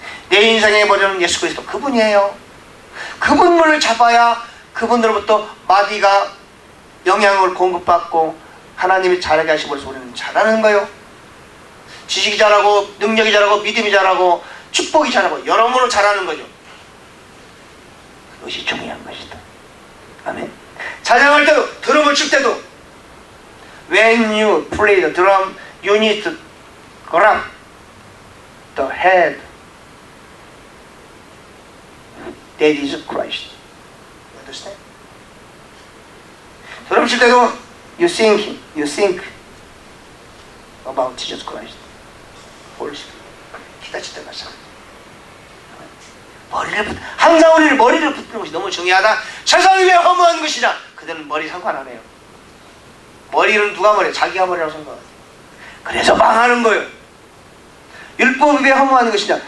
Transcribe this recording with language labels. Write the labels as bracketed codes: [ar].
[ko] 내 인생의 머리는 예수 그리스도. 그분이에요. 그분을 잡아야 그분으로부터 마디가 영향을 공급받고 하나님이 잘하게 하시고 그래서 우리는 잘하는 거예요. 지식이 잘하고 능력이 잘하고 믿음이 잘하고 축복이 잘하고 여러모로 잘하는 거죠. 그것이 중요한 것이다. 아멘. 찬양할 때도 드럼을 칠 때도 [en] When you play the drum, you need to grab the head. That is Christ. You understand? [ko] 드럼 칠 때도 [en] you think about Jesus Christ. [ko] Holy Spirit. 기다 칠 때 마찬가지. 항상 우리를 머리를 붙이는 것이 너무 중요하다. 세상이 왜 허무한 것이냐? 그들은 머리 상관 안 해요. 머리는 누가 머리? 자기가 머리라고 생각해요. 그래서 망하는 거예요. 율법이 왜 허무한 것이냐?